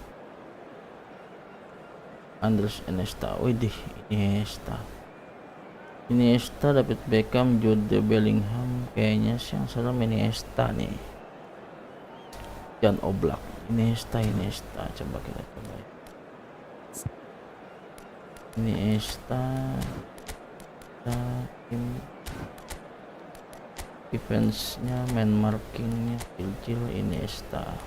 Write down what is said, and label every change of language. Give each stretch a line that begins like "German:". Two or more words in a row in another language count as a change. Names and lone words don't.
Indonesian: Andres Iniesta, widih Iniesta, David Beckham, Jude Bellingham, kayaknya sih yang salah Iniesta nih. Jan Oblak, Iniesta, coba kita coba. Iniesta, defense-nya,
English: man marking-
Indonesian: nya kecil, Iniesta.